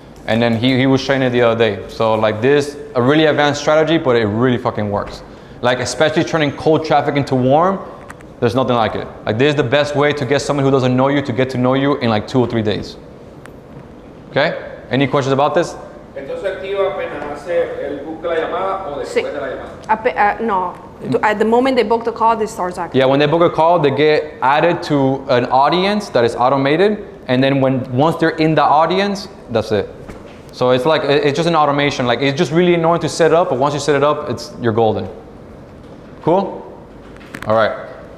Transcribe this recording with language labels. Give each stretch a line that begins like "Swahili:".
English: And then he was sharing it the other day. So like this, a really advanced strategy, but it really fucking works. Like especially turning cold traffic into warm, there's nothing like it. Like this is the best way to get someone who doesn't know you to get to know you in like 2 or 3 days. Okay? Any questions about this?
Spanish: Entonces activa apenas hace el book de la llamada o Sí. después de la llamada.
English: No, at the moment they book the call, this starts acting. Yeah, when they book a call, they get added to an audience that is automated, and then once they're in the audience, that's it. So it's like it's just an automation. Like it's just really annoying to set up, but once you set it up, you're golden. Cool? All right.